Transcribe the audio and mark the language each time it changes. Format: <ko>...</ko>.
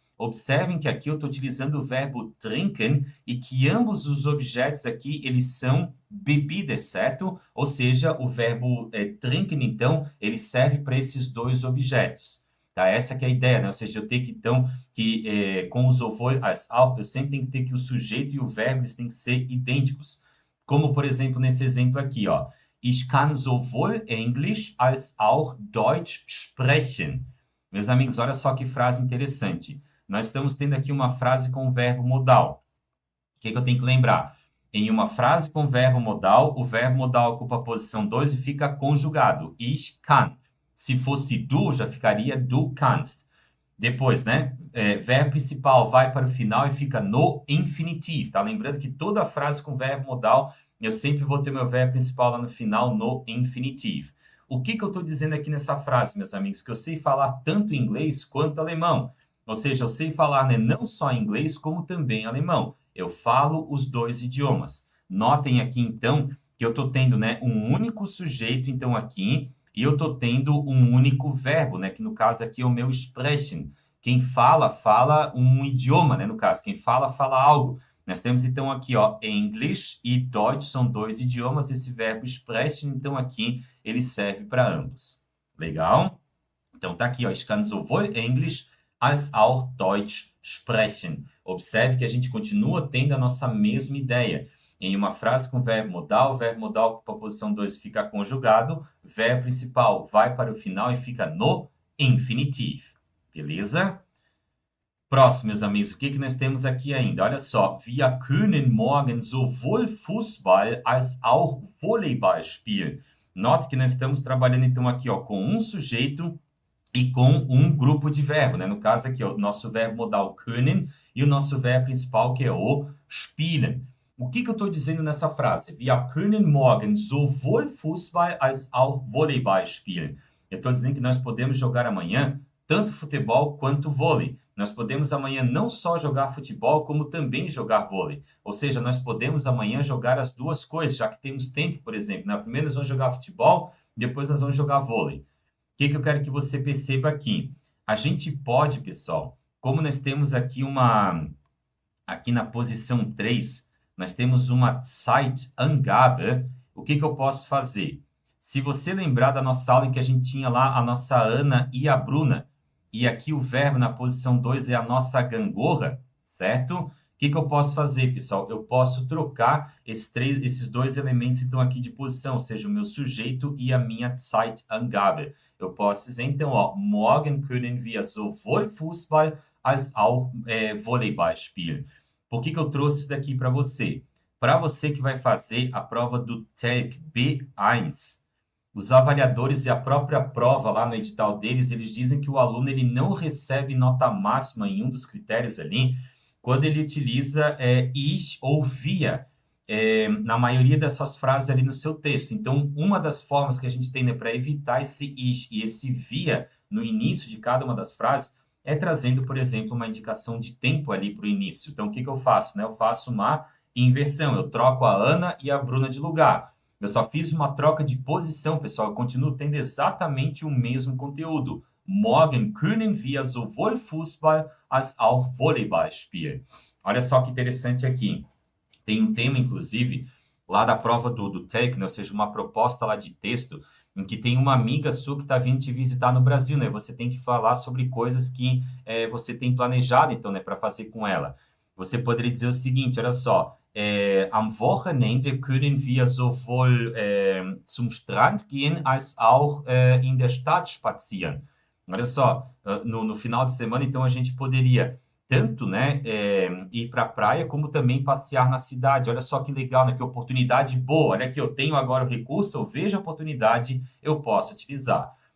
<pt>Observem que aqui eu estou utilizando o verbo trinken e que ambos os objetos aqui, eles são bebidas, certo? Ou seja, o verbo trinken, então, ele serve para esses dois objetos. Tá? Essa que é a ideia, né? Ou seja, eu tenho que, então, com os sowohl als auch, eu sempre tenho que ter que o sujeito e o verbo, eles têm que ser idênticos. Como, por exemplo, nesse exemplo aqui, ó.</pt> <de>Ich kann sowohl Englisch als auch Deutsch sprechen.</de> <pt>Meus amigos, olha só que frase interessante. Nós estamos tendo aqui uma frase com verbo modal. O que eu tenho que lembrar? Em uma frase com verbo modal, o verbo modal ocupa a posição 2 e fica conjugado.</pt> <de>Ich kann.</de> <pt>Se fosse du, já ficaria</pt> <de>du kannst.</de> <pt>Depois, né? Verbo principal vai para o final e fica no infinitivo. Tá? Lembrando que toda frase com verbo modal, eu sempre vou ter meu verbo principal lá no final, no infinitivo. O que eu estou dizendo aqui nessa frase, meus amigos? Que eu sei falar tanto inglês quanto alemão. Ou seja, eu sei falar, né, não só inglês, como também alemão. Eu falo os dois idiomas. Notem aqui, então, que eu estou tendo, né, um único sujeito, então, aqui, e eu estou tendo um único verbo, né, que no caso aqui é o meu sprechen. Quem fala, fala um idioma, né, no caso. Quem fala, fala algo. Nós temos, então, aqui, ó, English e Deutsch são dois idiomas. Esse verbo sprechen, então, aqui, ele serve para ambos. Legal? Então, tá aqui, ó,</pt> <de>ich kann sowohl Englisch als auch Deutsch sprechen.</de> <pt>Observe que a gente continua tendo a nossa mesma ideia. Em uma frase com verbo modal ocupa a posição 2 e fica conjugado, verbo principal vai para o final e fica no infinitivo. Beleza? Próximo, meus amigos, o que nós temos aqui ainda? Olha só,</pt> <de>wir können morgen sowohl Fußball als auch Volleyball spielen.</de> <pt>Note que nós estamos trabalhando, então, aqui, ó, com um sujeito e com um grupo de verbo, né? No caso aqui, ó, o nosso verbo modal können e o nosso verbo principal, que é o spielen. O que eu estou dizendo nessa frase?</pt> <de>Wir können morgen sowohl Fußball als auch Volleyball spielen.</de> <pt>Eu estou dizendo que nós podemos jogar amanhã tanto futebol quanto vôlei. Nós podemos amanhã não só jogar futebol, como também jogar vôlei. Ou seja, nós podemos amanhã jogar as duas coisas, já que temos tempo, por exemplo. Né? Primeiro nós vamos jogar futebol, depois nós vamos jogar vôlei. O que eu quero que você perceba aqui? A gente pode, pessoal, como nós temos aqui aqui na posição 3, nós temos uma Zeitangabe. O que eu posso fazer? Se você lembrar da nossa aula em que a gente tinha lá a nossa Ana e a Bruna, e aqui o verbo na posição 2 é a nossa gangorra, certo? O que eu posso fazer, pessoal? Eu posso trocar esses dois elementos que estão aqui de posição, ou seja, o meu sujeito e a minha Zeitangabe. Eu posso dizer, então, ó,</pt> <de>morgen können wir sowohl Fußball als auch Volleyball spielen.</de> <pt>Por que eu trouxe isso daqui para você? Para você que vai fazer a prova do TELC B1, os avaliadores e a própria prova lá no edital deles, eles dizem que o aluno ele não recebe nota máxima em um dos critérios ali, quando ele utiliza ich ou via na maioria das suas frases ali no seu texto. Então, uma das formas que a gente tem, né, para evitar esse ich e esse via no início de cada uma das frases é trazendo, por exemplo, uma indicação de tempo ali para o início. Então, o que eu faço? Né? Eu faço uma inversão, eu troco a Ana e a Bruna de lugar. Eu só fiz uma troca de posição, pessoal. Eu continuo tendo exatamente o mesmo conteúdo.</pt> <de>Morgen können wir sowohl Fußball als auch Volleyball spielen.</de> <pt>Olha só que interessante aqui. Tem um tema, inclusive, lá da prova do TEC, né? Ou seja, uma proposta lá de texto, em que tem uma amiga sua que está vindo te visitar no Brasil, né? Você tem que falar sobre coisas que você tem planejado, então, né, para fazer com ela. Você poderia dizer o seguinte, olha só,</pt> <de>am Wochenende können wir sowohl zum Strand gehen, als auch in der Stadt spazieren.</de> <pt>Olha só, no final de semana, então, a gente poderia tanto, né, ir para a praia, como também passear na cidade. Olha só que legal, né, que oportunidade boa. Olha aqui, eu tenho agora o recurso, eu vejo a oportunidade, eu posso utilizar.</pt>